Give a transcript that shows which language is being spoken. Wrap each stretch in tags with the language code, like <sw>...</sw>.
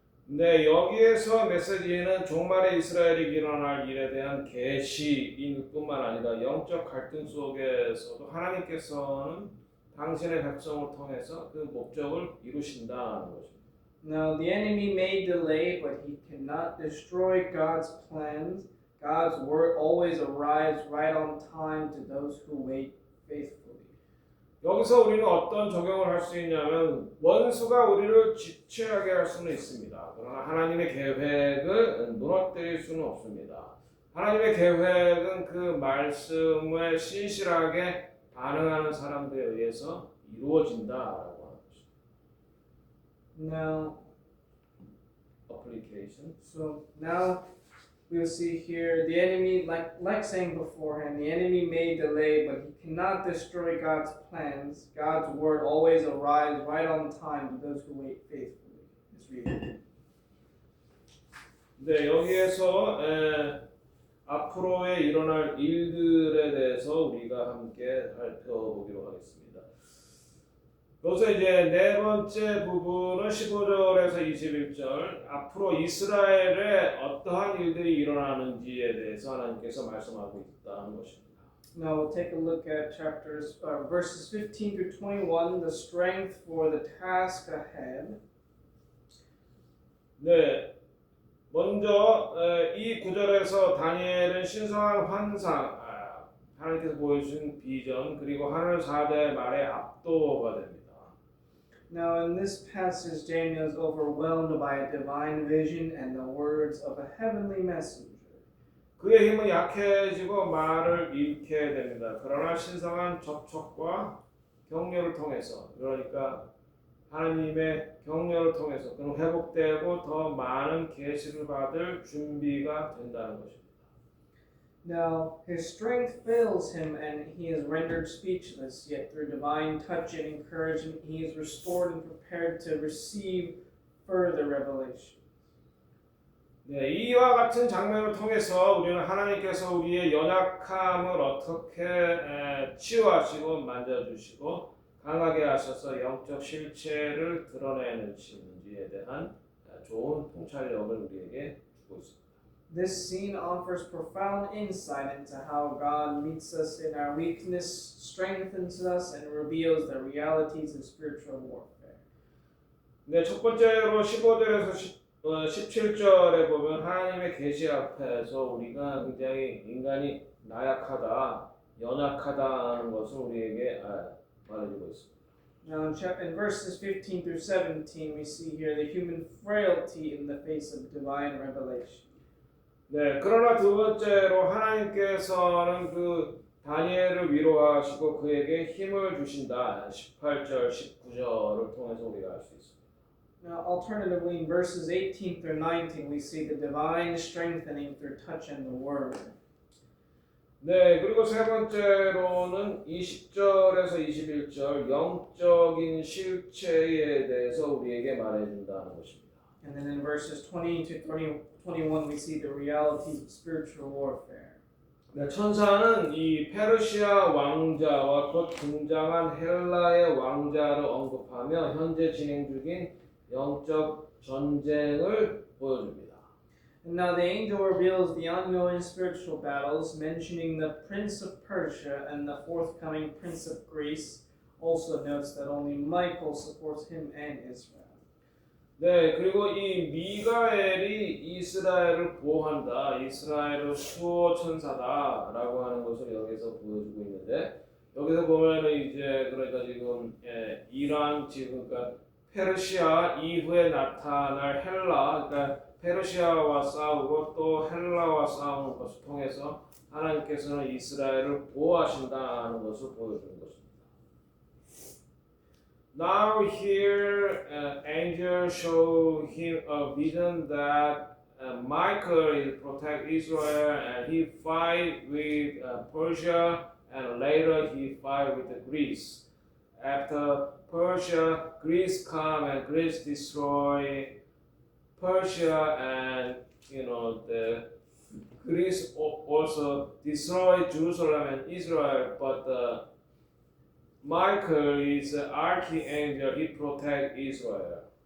<ko>네, 여기에서 메시지는 종말의 이스라엘이 일어날 일에 대한 계시인 뿐만 아니라 영적 갈등 속에서도 하나님께서는 당신의 백성을 통해서 그 목적을 이루신다는 것입니다.</ko> <en>Now the enemy may delay, but he cannot destroy God's plans. God's word always arrives right on time to those who wait faithfully.</en> <ko>여기서 우리는 어떤 적용을 할 수 있냐면 원수가 우리를 지체하게 할 수는 있습니다. 그러나 하나님의 계획을 무너뜨릴 수는 없습니다. 하나님의 계획은 그 말씀에 신실하게 반응하는 사람들에 의해서 이루어진다라고 하는 것입니다.</ko> <en>Now, application. so now we'll see here the enemy, like saying beforehand, the enemy may delay, but he cannot destroy God's plans. God's word always arrives right on time to those who wait faithfully. Let's read it.</en> <ko>네, 여기에서 앞으로의 일어날 일들에 대해서 우리가 함께 살펴보기로 하겠습니다. 그래서 이제 네 번째 부분은 15절에서 21절 앞으로 이스라엘에 어떠한 일들이 일어나는지에 대해서 하나님께서 말씀하고 있다는 것입니다.</ko> <en>Now we'll take a look at verses 15 through 21, the strength for the task ahead.</en> <ko>네, 먼저 이 구절에서 다니엘은 신성한 환상, 하나님께서 보여주신 비전 그리고 하늘 사자의 말에 압도가 됩니다.</ko> <en>Now in this passage, Daniel is overwhelmed by a divine vision and the words of a heavenly messenger.</en> <ko>그의 힘은 약해지고 말을 잃게 됩니다. 그러나 신성한 접촉과 격려를 통해서, 그러니까 하나님의 격려를 통해서 그는 회복되고 더 많은 계시를 받을 준비가 된다는 것입니다.</ko> <en>Now his strength fails him and he is rendered speechless, yet through divine touch and encouragement he is restored and prepared to receive further revelation.</en> <ko>네, 이와 같은 장면을 통해서 우리는 하나님께서 우리의 연약함을 어떻게 치유하시고 만져주시고 강하게 하셔서 영적 실체를 드러내시는지에 대한 좋은 통찰력을 우리에게 주고 있습니다.</ko> <en>This scene offers profound insight into how God meets us in our weakness, strengthens us, and reveals the realities of spiritual warfare.</en> <ko>네, 첫 번째로 15절에서 17절에 보면 하나님의 계시 앞에서 우리가 굉장히 인간이 나약하다, 연약하다는 것을 우리에게 말해주고 있습니다.</ko> <en>Now in verses 15 through 17 we see here the human frailty in the face of divine revelation.</en> <ko>네, 그러나 두 번째로 하나님께서는 그 다니엘을 위로하시고 그에게 힘을 주신다. 18절, 19절을 통해서 우리가 알 수 있습니다.</ko> <en>Now, alternatively, in verses 18 through 19, we see the divine strengthening through touch and the word.</en> <ko>네, 그리고 세 번째로는 20절에서 21절 영적인 실체에 대해서 우리에게 말해준다는 것입니다.</ko> <en>And then in verses 20 to 21, we see the realities of spiritual warfare.</en> <ko>네, 천사는 이 페르시아 왕자와 곧 등장한 헬라의 왕자를 언급하며 현재 진행 중인 영적 전쟁을 보여줍니다.</ko> <en>And now the angel reveals the ongoing spiritual battles, mentioning the prince of Persia and the forthcoming prince of Greece. Also notes that only Michael supports him and Israel.</en> <ko>네, 그리고 이 미가엘이 이스라엘을 보호한다, 이스라엘은 수호 천사다라고 하는 것을 여기서 보여주고 있는데 여기서 보면은 이제 그러니까 지금 이란 지금 그러니까 페르시아 이후에 나타날 헬라, 그러니까 페르시아와 싸우고 또 헬라와 싸우는 것을 통해서 하나님께서는 이스라엘을 보호하신다는 것을 보여주는 것입니다.</ko> <en>Now here angel show him a vision that Michael will protect Israel and he fight with Persia and later he fight with Greece. After Persia, Greece come and Greece destroy Persia and the Greece also destroy Jerusalem and Israel, but Michael is an archangel, he protect Israel.</en>